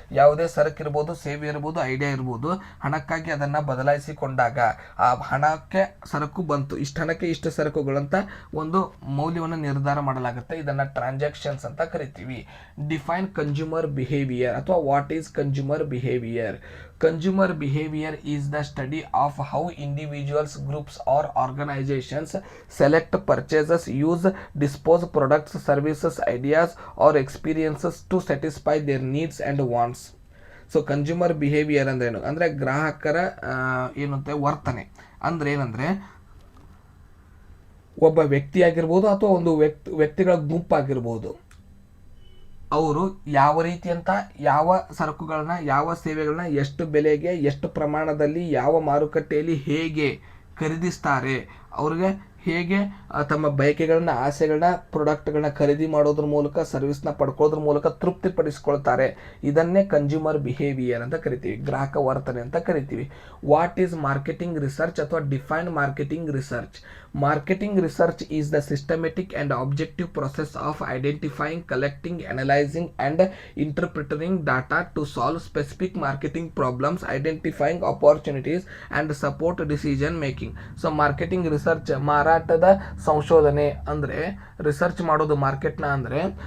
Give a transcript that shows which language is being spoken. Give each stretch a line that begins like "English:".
Kannada: ಯಾವುದೇ ಸರಕು ಇರ್ಬೋದು, ಸೇವೆ ಇರ್ಬೋದು, ಐಡಿಯಾ ಇರ್ಬೋದು, ಹಣಕ್ಕಾಗಿ ಅದನ್ನು ಬದಲಾಯಿಸಿಕೊಂಡಾಗ ಆ ಹಣಕ್ಕೆ ಸರಕು ಬಂತು, ಇಷ್ಟು ಹಣಕ್ಕೆ ಇಷ್ಟು ಸರಕುಗಳಂತ ಒಂದು ಮೌಲ್ಯವನ್ನು ನಿರ್ಧಾರ ಮಾಡಲಾಗುತ್ತೆ. ಇದನ್ನು ಟ್ರಾನ್ಸಾಕ್ಷನ್ಸ್ ಅಂತ ಕರಿತೀವಿ.
English: Define consumer behaviour ಅಥವಾ what is consumer behaviour? Consumer behavior is the study of how individuals, groups or organizations select, purchases, use, dispose products, services, ideas or experiences to satisfy their needs and wants.
Kannada: So consumer behaviour ಅಂದ್ರೆ ಏನು ಅಂದರೆ ಗ್ರಾಹಕರ ಏನಂತೆ ವರ್ತನೆ ಅಂದ್ರೆ ಏನಂದರೆ ಒಬ್ಬ ವ್ಯಕ್ತಿ ಆಗಿರ್ಬೋದು ಅಥವಾ ಒಂದು ವ್ಯಕ್ತಿಗಳ ಗುಂಪಾಗಿರ್ಬೋದು, ಅವರು ಯಾವ ರೀತಿಯಂತ ಯಾವ ಸರಕುಗಳನ್ನ ಯಾವ ಸೇವೆಗಳನ್ನ ಎಷ್ಟು ಬೆಲೆಗೆ ಎಷ್ಟು ಪ್ರಮಾಣದಲ್ಲಿ ಯಾವ ಮಾರುಕಟ್ಟೆಯಲ್ಲಿ ಹೇಗೆ ಖರೀದಿಸ್ತಾರೆ, ಅವ್ರಿಗೆ ಹೇಗೆ ತಮ್ಮ ಬಯಕೆಗಳನ್ನ ಆಸೆಗಳನ್ನ ಪ್ರಾಡಕ್ಟ್ಗಳನ್ನ ಖರೀದಿ ಮಾಡೋದ್ರ ಮೂಲಕ ಸರ್ವಿಸ್ನ ಪಡ್ಕೊಳ್ಳೋದ್ರ ಮೂಲಕ ತೃಪ್ತಿಪಡಿಸ್ಕೊಳ್ತಾರೆ. ಇದನ್ನೇ ಕನ್ಸ್ಯೂಮರ್ ಬಿಹೇವಿಯರ್ ಅಂತ ಕರಿತೀವಿ, ಗ್ರಾಹಕ ವರ್ತನೆ ಅಂತ ಕರಿತೀವಿ.
English: what is marketing research
Kannada: ಅಥವಾ define marketing research?
English: Marketing research is the systematic and objective process of identifying, collecting, analyzing, and interpreting data to solve specific marketing problems, identifying opportunities, and support decision making.
Kannada: So marketing research ಮಾರಾಟದ ಸಂಶೋಧನೆ ಅಂದರೆ research ಮಾಡೋದು ಮಾರ್ಕೆಟ್ನ ಅಂದರೆ